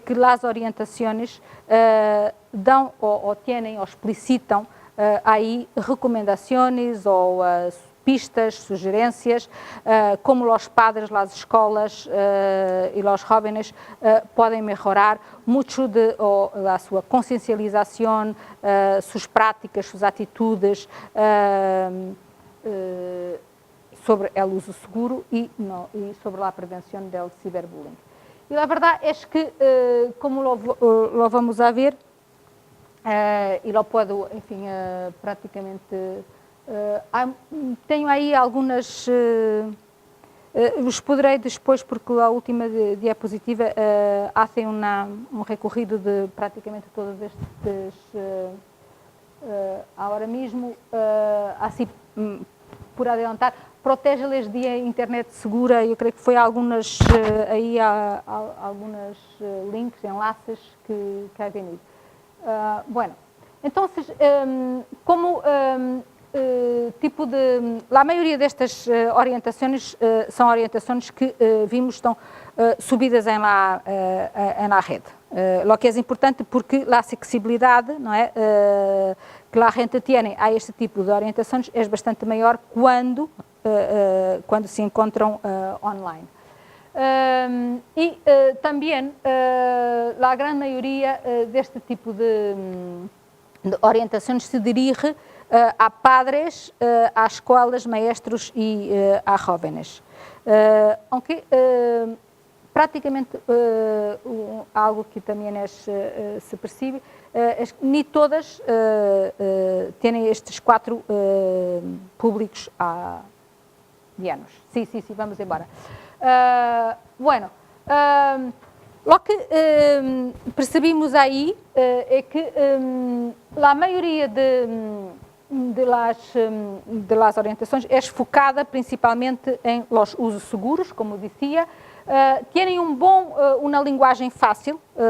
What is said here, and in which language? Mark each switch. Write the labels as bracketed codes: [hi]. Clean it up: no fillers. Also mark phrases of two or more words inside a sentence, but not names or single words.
[pt] que as orientações dão ou têm ou explicitam aí recomendações ou pistas, sugerências, como os padres, as escolas e os jovens podem melhorar muito a sua consciencialização, suas práticas, suas atitudes sobre o uso seguro e sobre a prevenção do ciberbullying. E a verdade é que, [es] como lo vamos a ver, [pt] e [es] lo puedo, [pt] enfim, praticamente... tenho aí algumas, os poderei depois, porque a última diapositiva hace um recorrido de praticamente todos estes, agora mesmo, assim, por adiantar, protege-les de internet segura, eu creio que foi algumas, aí há alguns links, enlaces que há venido. Bueno, então, como tipo de... La maioria destas orientações são orientações que vimos estão subidas em la rede. [es] Lo que [pt] é importante porque a acessibilidade, não é, que a gente tem a este tipo de orientações é bastante maior quando se encontram online. Também a grande maioria deste tipo de orientações se dirige a padres, a escolas, maestros e a jóvenes. Aunque praticamente algo que também se percebe é que nem todas têm estes 4 públicos dianos. Sim, vamos embora. [es] Bueno, lo que [pt] percebimos aí é que a maioria de las orientações é focada principalmente em los usos seguros, como dizia, têm uma linguagem fácil,